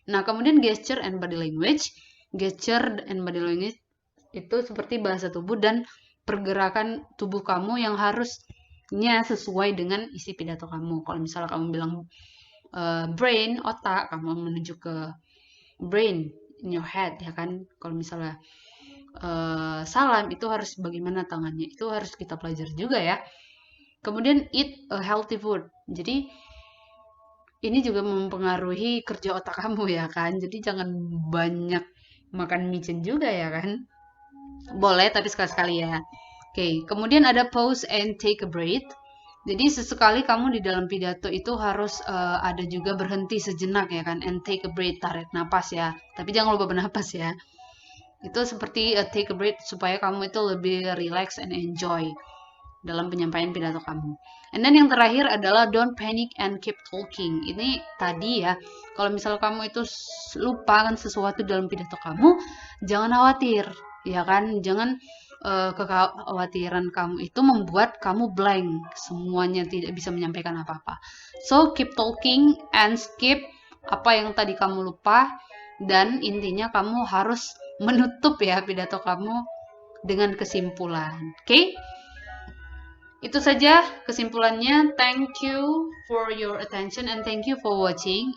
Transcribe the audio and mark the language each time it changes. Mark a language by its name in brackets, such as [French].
[Indonesian] Nah, kemudian gesture and body language. Gesture and body language itu seperti bahasa tubuh dan pergerakan tubuh kamu yang harusnya sesuai dengan isi pidato kamu. Kalau misalnya kamu bilang brain, otak, kamu menuju ke [English] brain in your head [Indonesian] ya kan. Kalau misalnya salam itu harus bagaimana tangannya, itu harus kita pelajari juga ya. [English] Kemudian eat a healthy food. [Indonesian] Jadi ini juga mempengaruhi kerja otak kamu ya kan. Jadi jangan banyak makan micin juga ya kan. Boleh tapi sekali-sekali ya. Oke, kemudian ada [English] pause and take a breath. [Indonesian] Jadi sesekali kamu di dalam pidato itu harus ada juga berhenti sejenak ya kan, [English] and take a breath, [Indonesian] tarik napas ya. Tapi jangan lupa bernapas ya. Itu seperti take a breath supaya kamu itu lebih [English] relax and enjoy [Indonesian] dalam penyampaian pidato kamu. [English] And then [Indonesian] yang terakhir adalah [English] don't panic and keep talking. [Indonesian] Ini tadi ya, kalau misal kamu itu lupa kan sesuatu dalam pidato kamu, jangan khawatir, ya kan? Jangan kekhawatiran kamu itu membuat kamu blank, semuanya tidak bisa menyampaikan apa-apa. [English] So keep talking and skip [Indonesian] apa yang tadi kamu lupa, dan intinya kamu harus menutup ya pidato kamu dengan kesimpulan. Oke? Itu saja kesimpulannya. [English] Thank you for your attention and thank you for watching.